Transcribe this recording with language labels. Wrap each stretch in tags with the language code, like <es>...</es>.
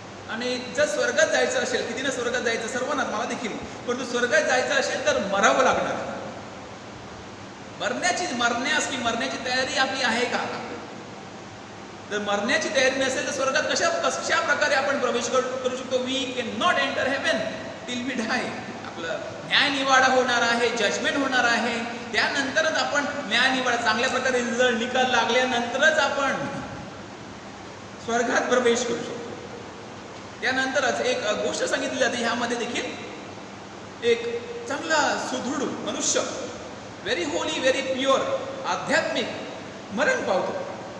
<mr>आणि जर स्वर्गात जायचं असेल, किती ना स्वर्गात जायचं सर्वांनाच, मला देखील. परंतु स्वर्गात जायचं असेल तर मरावं लागणार. मरण्याची तयारी आपली आहे का. जर मरण्याची तयारी नसेल तर स्वर्गात कशा प्रकारे आपण प्रवेश करू शकतो.</mr> <en>We can not enter heaven till we die.</en> <mr>आपलं न्यायनिवाडा होणार आहे, जजमेंट होणार आहे. त्यानंतरच आपण न्यायनिवाडा, चांगल्या प्रकारे रिझल्ट निकाल लागल्यानंतरच आपण स्वर्गात प्रवेश करू शकतो. त्यानंतरच एक गोष्ट सांगितली जाते ह्यामध्ये देखील, एक चांगला सुदृढ मनुष्य,</mr> <en>very holy, very pure,</en> <mr>आध्यात्मिक मरण पावतो.</mr>